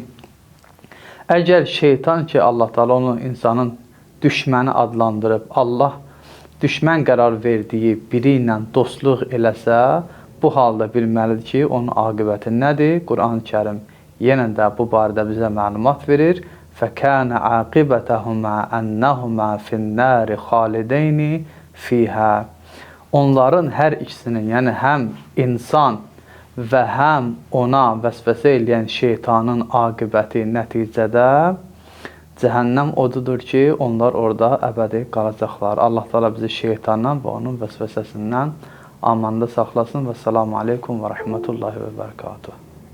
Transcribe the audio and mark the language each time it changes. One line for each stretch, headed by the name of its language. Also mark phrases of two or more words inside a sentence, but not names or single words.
Azerbaijani: Əgər şeytan ki, Allah Teala onun insanın düşməni adlandırıb, Allah düşmən qərar verdiyi biri ilə dostluq eləsə, bu halda bilməlidir ki, onun aqibəti nədir? Quran-ı Kərim yenə də bu barədə bizə məlumat verir.
Arabic: فَكَانَ عَاقِبَتَهُمَا أَنَّهُمَا فِي النَّارِ خَالِدَيْنِ فِيهَا.
Azerbaijani: Onların hər ikisinin, yəni həm insan və həm ona vəsvəsə eləyən şeytanın aqibəti nəticədə cəhənnəm odudur ki, onlar orada əbədi qalacaqlar. Allah Teala bizi şeytandan və onun vəsvəsəsindən amanda saxlasın və
Arabic: السلام عليكم ورحمة الله وبركاته.